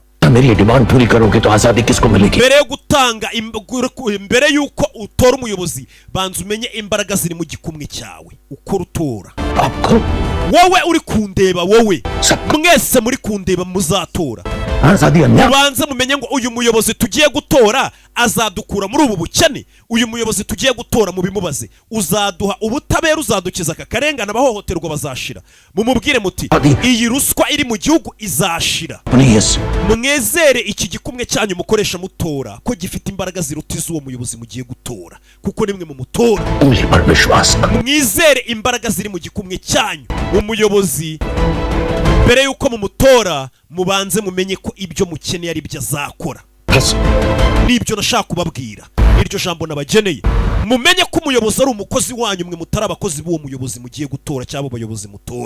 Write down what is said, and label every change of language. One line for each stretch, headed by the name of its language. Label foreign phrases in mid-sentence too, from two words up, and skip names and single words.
Hindi: मेरी डिमांड पूरी करोगे तो आजादी किसको मिलेगी
Kinyarwanda: mbere yo gutanga mbere yuko utora umuyobozi banza umenye imbaraga ziri mu gikumwe cyawe uko rutora
Hindi: आपको
Kinyarwanda: wowe uri kundeba wowe mwese muri kundeba muzatora
Hindi: आजादी अन्याय
Kinyarwanda: mubanze mumenye ngo uyu muyobozi tugiye gutora azadukura muri ubu bukene uyu muyobozi tugiye gutora mubimubaze uzaduha ubutabera uzadukiza aka karengane abahohoterwa bazashira mumubwire muti iyi ruswa iri mu gihugu izashira mwezere iki gikumwe cyanyu mukoresha mutora ko gifite imbaraga ziruta iz'uwo muyobozi mugiye gutora kuko nimwe mu mutora mwizere imbaraga ziri mu gikumwe cyanyu umuyobozi mbere yuko mumutora mubanze mumenye ko ibyo mukeneye ari byo azakora nibyo nashaka kubabwira iryo jambo nabageneye mumenye ko umuyobozi ari umukozi wanyu, mwe mutari abakozi b'uwo muyobozi mugiye gutora cyangwa abayobozi mutora.